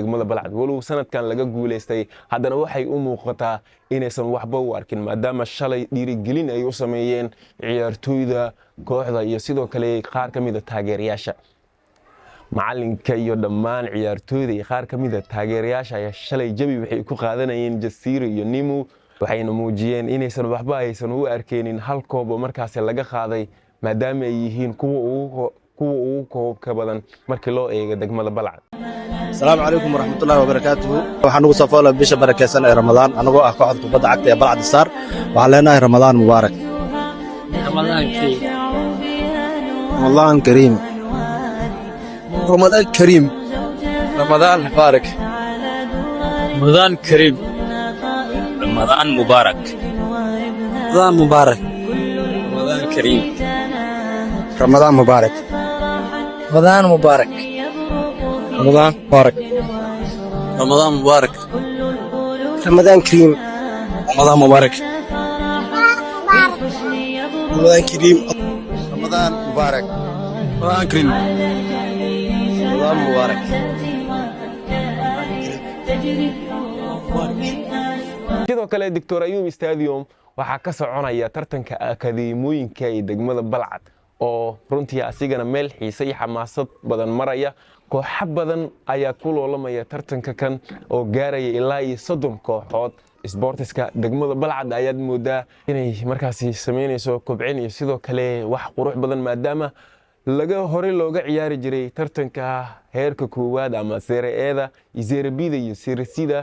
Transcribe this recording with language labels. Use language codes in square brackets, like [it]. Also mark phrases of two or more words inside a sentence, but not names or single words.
[so] degmada Balcad walow sanadkan laga guuleystay haddana waxay u muuqataa inaysan waxba u arkin maadaama shalay dhiirigelin ay u sameeyeen ciyaartooyda kooxda iyo sidoo kale qaar kamida taageerayaasha macalinka iyo dhammaan ciyaartooyda iyo qaar kamida taageerayaasha ayaa shalay jabi waxay ku qaadanayeen Jasiiro iyo Nimu waxayna muujiyeen inaysan waxba aysan u arkeenin hal koob oo markaas laga qaaday maadaama ay yihiin kuwa ugu koobka badan markii loo eego degmada Balcad [ar] السلام عليكم ورحمة الله وبركاته [so] waxaan ugu soo foolay bisha barakeysan ee Ramadaan anagoo ah kooxda kubadda cagta ee Balcad Star waxaan leenahay Ramadaan mubaarak [ar] رمضان كريم رمضان كريم رمضان مبارك رمضان كريم رمضان مبارك رمضان مبارك. رمضان كريم. رمضان مبارك. رمضان مبارك. رمضان مبارك. رمضان مبارك. رمضان كريم. رمضان مبارك. رمضان كريم. رمضان مبارك. رمضان كريم. رمضان مبارك. [so] sidoo kale Dr. Ayub Stadium waxaa ka soconaya tartanka akadeemooyinka ee degmada Balcad oo runtii asigana meel xiiso iyo xamaasad badan maraya kooxo badan ayaa ku loolamaya tartanka kan oo gaaraya ilaa 30 kooxood sportiska degmada Balcad ayaad moodaa inay markaasi sameynayso kobcin iyo sidoo kale wax qurux badan maadaama laga hore looga ciyaari jiray tartanka heerka koowaad ama Serie A iyo Serie B iyo Serie C